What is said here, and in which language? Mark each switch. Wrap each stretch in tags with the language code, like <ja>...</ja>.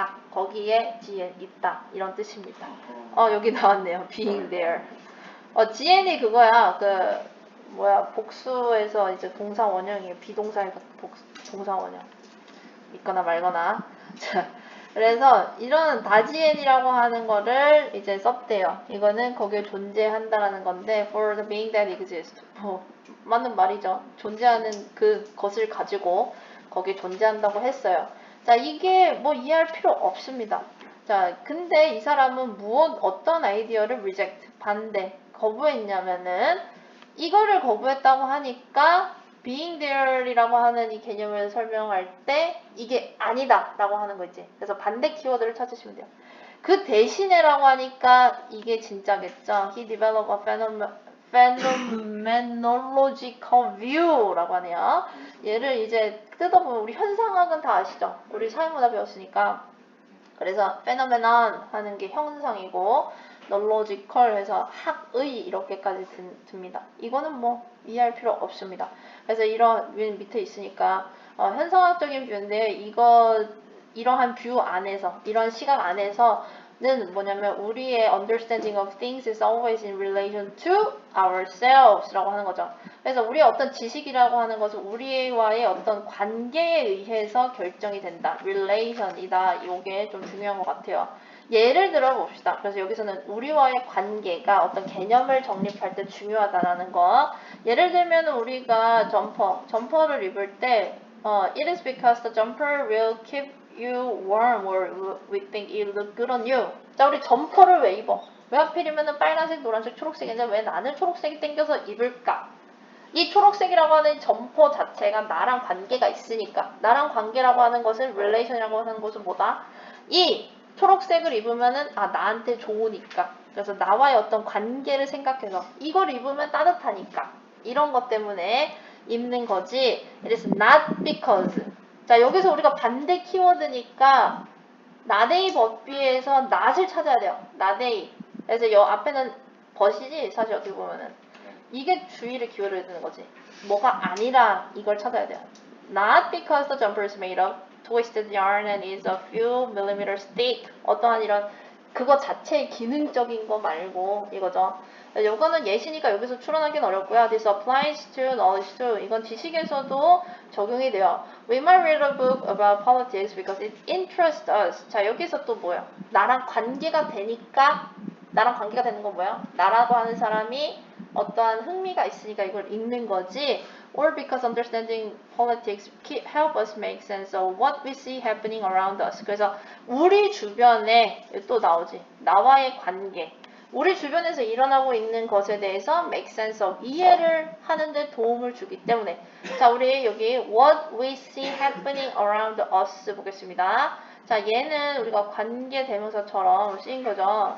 <ko>거기에 지엔 있다. 이런 뜻입니다. 여기 나왔네요.</ko> <en>being there.</en> <ko>지엔이 그거야. 복수에서 이제 동사 원형이에요. 비동사에서 동사 원형. 있거나 말거나. 자, 그래서 이런 다지엔이라고 하는 거를 이제 썼대요. 이거는 거기에 존재한다라는 건데</ko> <en>for the being that exists.</en> <ko>맞는 말이죠. 존재하는 그것을 가지고 거기에 존재한다고 했어요. 자, 이게 뭐 이해할 필요 없습니다. 자, 근데 이 사람은 어떤 아이디어를 reject, 반대, 거부했냐면은 이거를 거부했다고 하니까</ko> <en>being there</en> <ko>이라고 하는 이 개념을 설명할 때 이게 아니다 라고 하는 거 있지. 그래서 반대 키워드를 찾으시면 돼요. 그 대신에라고 하니까 이게 진짜겠죠.</ko> <en>He developed a phenomenological view</en> <ko>라고 하네요. 얘를 이제 뜯어보면 우리 현상학은 다 아시죠? 우리 사회문화 배웠으니까. 그래서 phenomenon 하는 게 현상이고 knowledgecal 해서 학의 이렇게까지 듭니다. 이거는 뭐 이해할 필요 없습니다. 그래서 이런 밑에 있으니까 현상학적인 뷰인데 이러한 뷰 안에서 이런 시각 안에서는 뭐냐면 우리의</ko> <en>understanding of things is always in relation to ourselves</en> <ko>라고 하는 거죠. 그래서 우리의 어떤 지식이라고 하는 것은 우리와의 어떤 관계에 의해서 결정이 된다. relation이다. 이게 좀 중요한 것 같아요. 예를 들어 봅시다. 그래서 여기서는 우리와의 관계가 어떤 개념을 정립할 때 중요하다라는 거. 예를 들면 우리가 점퍼를 입을 때</ko> <en>it is because the jumper will keep you warm or we think it look good on you.</en> <ko>자, 우리 점퍼를 왜 입어? 왜 하필이면 빨간색, 노란색, 초록색인데 왜 나는 초록색이 땡겨서 입을까? 이 초록색이라고 하는 점포 자체가 나랑 관계가 있으니까 나랑 관계라고 하는 것은 relation이라고 하는 것은 뭐다? 이 초록색을 입으면은 나한테 좋으니까 그래서 나와의 어떤 관계를 생각해서 이걸 입으면 따뜻하니까 이런 것 때문에 입는 거지.</ko> <en>It is not because.</en> <ko>자 여기서 우리가 반대 키워드니까 나데이 법비에서 not을 찾아야 돼요. 나데이. 그래서 여 앞에는 벗이지 사실 어떻게 보면은 이게 주의를 기울여야 되는 거지. 뭐가 아니라 이걸 찾아야 돼요.</ko> <en>Not because the jumper is made of twisted yarn and is a few millimeters thick.</en> <ko>어떠한 이런 그거 자체의 기능적인 거 말고 이거죠. 이거는 예시니까 여기서 추론하기는 어렵고요.</ko> <en>This applies to knowledge too.</en> <ko>이건 지식에서도 적용이 돼요.</ko> <en>We might read a book about politics because it interests us.</en> <ko>자 여기서 또 뭐야? 나랑 관계가 되니까 나랑 관계가 되는 건 뭐야? 나라고 하는 사람이 어떠한 흥미가 있으니까 이걸 읽는 거지.</ko> <en>Or because understanding politics help us make sense of what we see happening around us.</en> <ko>그래서 우리 주변에 또 나오지. 나와의 관계. 우리 주변에서 일어나고 있는 것에 대해서</ko> <en>make sense of</en> <ko>이해를 하는데 도움을 주기 때문에 자 우리 여기</ko> <en>what we see happening around us</en> <ko>보겠습니다. 자 얘는 우리가 관계 대명사처럼 쓰인 거죠.</ko>